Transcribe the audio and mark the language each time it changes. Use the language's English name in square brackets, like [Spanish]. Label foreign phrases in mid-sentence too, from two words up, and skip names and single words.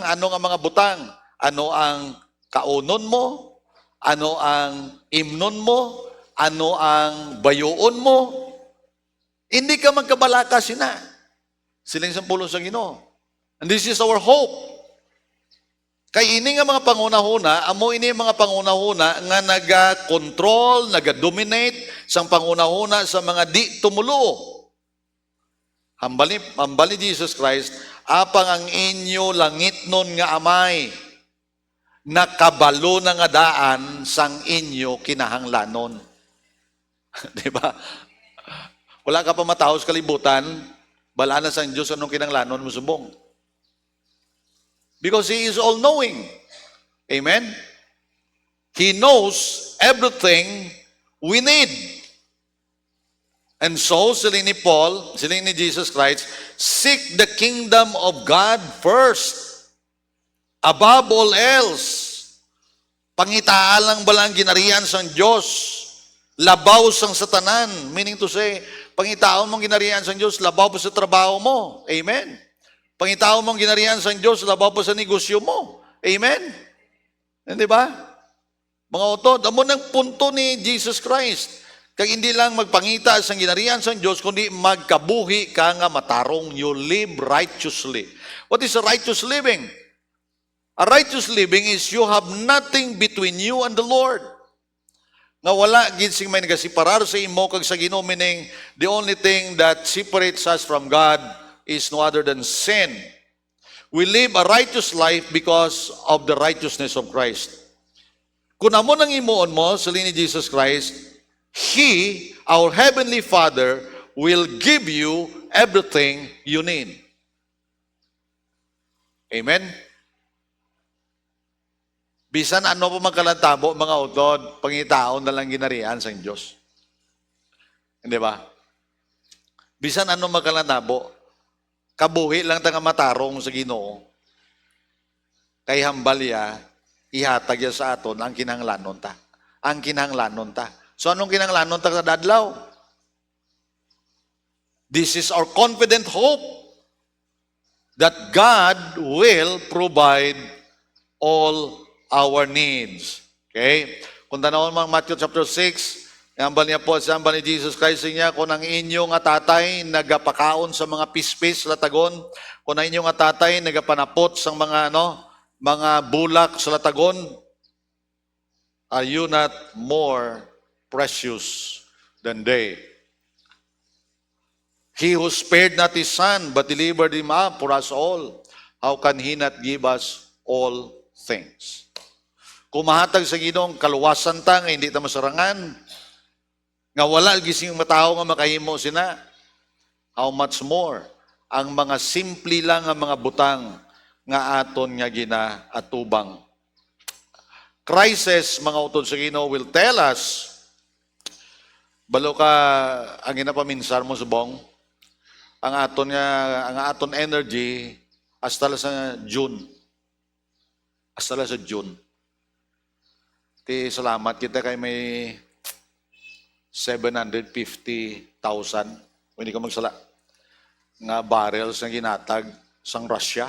[Hiligaynon] Ano nga mga butang? Ano ang kaunon mo? Ano ang imnon mo? Ano ang bayoon mo? Hindi ka magkabalakas sina. Siling sampulo sa Ginoo. [English] And this is our hope. [Hiligaynon] Kay ini nga mga pangunahuna, amo ini mga pangunahuna nga naga-control, naga-dominate sang pangunahuna sa mga di tumulo. Hambali Jesus Christ, apang ang inyo langit nun nga amay, nakabalo na nga daan sang inyo kinahanglanon. Di ba? Wala ka pa matahos kalibutan, balaan na sang Diyos anong kinahanglanon mo subong. [English] Because He is all-knowing. Amen? He knows everything we need. And so, [Hiligaynon] siling ni Paul, siling ni Jesus Christ, [English] seek the kingdom of God first. Above all else. [Hiligaynon] Pangitaan lang balang ginarian sang Diyos. Labaw sang satanan. [English] Meaning to say, [Hiligaynon] pangitaon mong ginarian sang Diyos, labaw pa sa trabaho mo. Amen? Pangitaon mong ginarian sa Diyos, labaw pa sa negosyo mo. Amen? Hindi ba? Mga utod, amo ng punto ni Jesus Christ. Kaya hindi lang magpangita sa ginarian sa Diyos, kundi magkabuhi ka nga matarong. [English] You live righteously. What is a righteous living? A righteous living is you have nothing between you and the Lord. [Hiligaynon] Nga wala gid sing may nagasiparar sa imo kag sa Ginoo, [English] meaning the only thing that separates us from God is no other than sin. We live a righteous life because of the righteousness of Christ. Kung amo nang imuon mo, salin ni Jesus Christ, He, our Heavenly Father, will give you everything you need. Amen? [Hiligaynon] Bisan ano pa magkalantabo, mga utod, pangitaon na lang ginarian sa Diyos. Hindi ba? Bisan ano magkalantabo, kabuhi lang tanga matarong sa Ginoo. Kay hambal ya, ihatag ya sa aton ang kinahanglanon ta. Ang kinahanglanon ta. So anong kinahanglanon ta sa dadlaw? [English] This is our confident hope that God will provide all our needs. Okay? [Hiligaynon] Kung tanawon mo Matthew chapter 6, hambal niya po, sa hambal ni Jesus Christ niya, kung ang inyong tatay nagapakaon sa mga pispis latagon, kung ang inyong tatay nagapanapot sa mga mga bulak sa latagon, [English] are you not more precious than they? He who spared not His Son, but delivered Him up for us all, how can He not give us all things? [Hiligaynon] Kung mahatag sa Ginoong kaluwasan ta, nga hindi ta masarangan, nga wala gising matao nga makahimo sina, [English] how much more [Hiligaynon] ang mga simple lang nga mga butang nga aton nga ginaatubang. Crisis, mga utod sa Ginoo, [English] will tell us, [Hiligaynon] balo ka ang ginapaminsar mo subong, ang aton energy hasta sa June. Hasta sa June. Ti salamat kita kay may 750,000, hindi ka magsala, nga barrels na ginatag sang Russia.